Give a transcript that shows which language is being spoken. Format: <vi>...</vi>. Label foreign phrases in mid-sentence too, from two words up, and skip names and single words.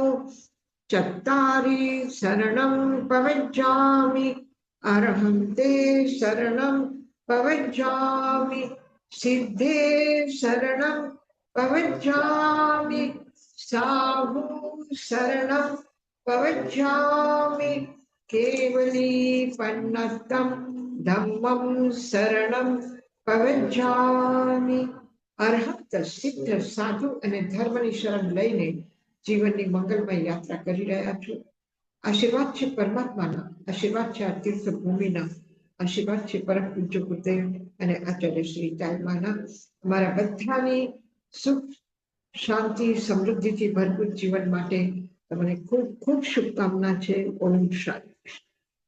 <pra>चत्तारि शरणं पवज्जामि, अरहन्ते शरणं पवज्जामि, सिद्धे शरणं पवज्जामि, साहु शरणं पवज्जामि, केवली पन्नतं धम्मं शरणं पवज्जामि.</pra> <gu>અર્હત સિદ્ધ સાધુ અને ધર્મની શરણ લઈને જીવનની મંગલમય યાત્રા કરી રહ્યા છો. આશીર્વાદ છે પરમાત્માના, આશીર્વાદ છે આ તીર્થ ભૂમિના, આશીર્વાદ છે પરમ પૂજ્ય ગુરુદેવ અને આચાર્ય શ્રી તાલમાના. અમારા બધાની સુખ શાંતિ સમૃદ્ધિથી ભરપૂર જીવન માટે તમને ખૂબ ખૂબ શુભકામના છે.</gu>